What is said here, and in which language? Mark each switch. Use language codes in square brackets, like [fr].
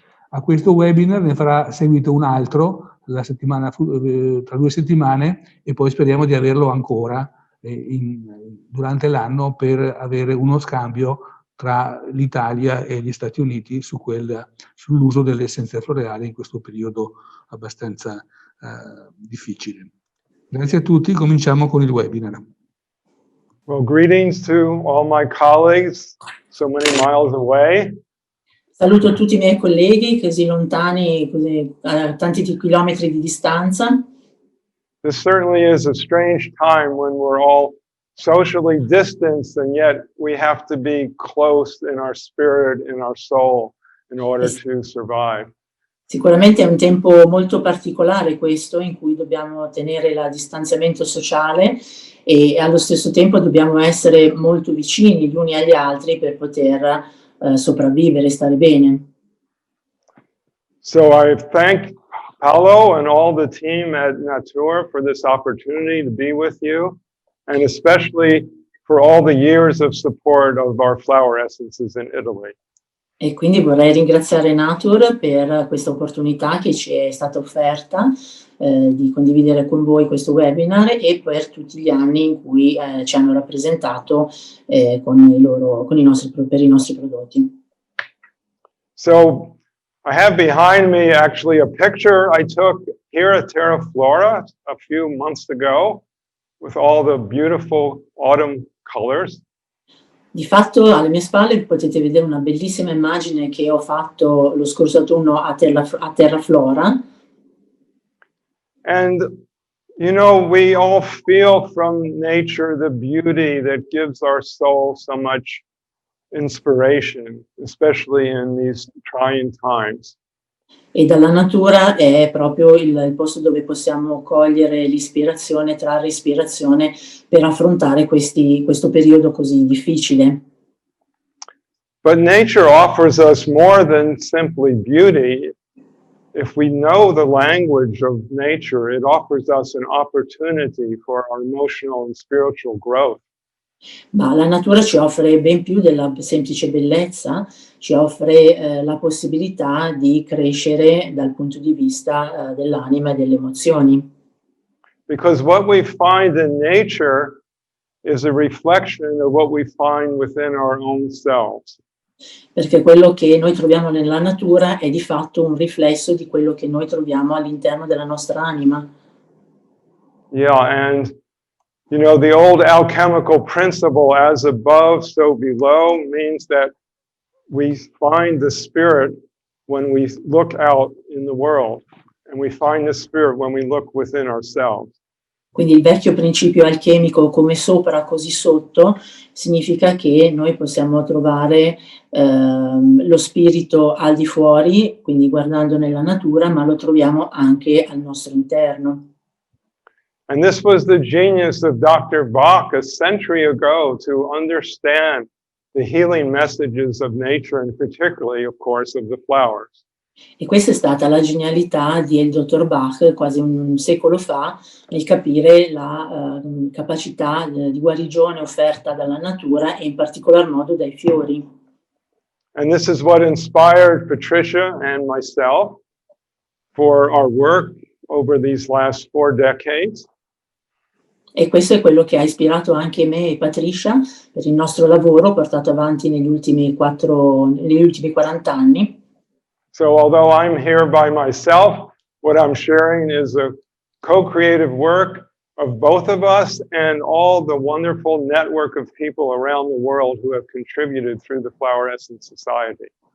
[it] A questo webinar ne farà seguito un altro tra 2 settimane, e poi speriamo di averlo ancora durante l'anno, per avere uno scambio tra l'Italia e gli Stati Uniti sull'uso delle essenze floreali in questo periodo abbastanza difficile. Grazie a tutti, cominciamo con il webinar. [en] Well, greetings to all my colleagues so many miles away. [it] Saluto a tutti i miei colleghi così lontani, così a tanti chilometri di distanza. [en] This certainly is a strange time when we're all socially distanced, and yet we have to be close in our spirit, in our soul, in order to survive. [it] Sicuramente è un tempo molto particolare questo, in cui dobbiamo tenere il distanziamento sociale e allo stesso tempo dobbiamo essere molto vicini gli uni agli altri per poter sopravvivere e stare bene. [en] So I thank Paolo and all the team at Natur for this opportunity to be with you, and especially for all the years of support of our flower essences in Italy. [it] E quindi vorrei ringraziare Natur per questa opportunità che ci è stata offerta di condividere con voi questo webinar, e per tutti gli anni in cui ci hanno rappresentato per i nostri prodotti. [en] So I have behind me actually a picture I took here at Terra Flora a few months ago with all the beautiful autumn colors. [it] Di fatto alle mie spalle potete vedere una bellissima immagine che ho fatto lo scorso autunno a Terra Flora. [en] And You know, we all feel from nature the beauty that gives our soul so much inspiration, especially in these trying times. [it] E dalla natura è proprio il posto dove possiamo cogliere l'ispirazione, trarre ispirazione per affrontare questo periodo così difficile. [en] But nature offers us more than simply beauty. If we know the language of nature, it offers us an opportunity for our emotional and spiritual growth. [it] Ma la natura ci offre ben più della semplice bellezza, ci offre la possibilità di crescere dal punto di vista dell'anima e delle emozioni. [en] Because what we find in nature is a reflection of what we find within our own selves. [it] Perché quello che noi troviamo nella natura è di fatto un riflesso di quello che noi troviamo all'interno della nostra anima. [en] Yeah, and you know, the old alchemical principle, as above, so below, means that we find the spirit when we look out in the world, and we find the spirit when we look within ourselves. [it] Quindi il vecchio principio alchemico, come sopra così sotto, significa che noi possiamo trovare lo spirito al di fuori, quindi guardando nella natura, ma lo troviamo anche al nostro interno. [en] And this was the genius of Dr. Bach a century ago, to understand the healing messages of nature, and particularly, of course, of the flowers. [it] E questa è stata la genialità del dottor Bach quasi un secolo fa, nel capire la capacità di guarigione offerta dalla natura e in particolar modo dai fiori. [en] And this is what inspired Patricia and myself for our work over these last 4 decades. [it] E questo è quello che ha ispirato anche me e Patricia per il nostro lavoro portato avanti negli ultimi 40 anni. [en] So although I'm here by myself, what I'm sharing is a co-creative work of both of us and all the wonderful network of people around the world who have contributed through the Flower Essence Society.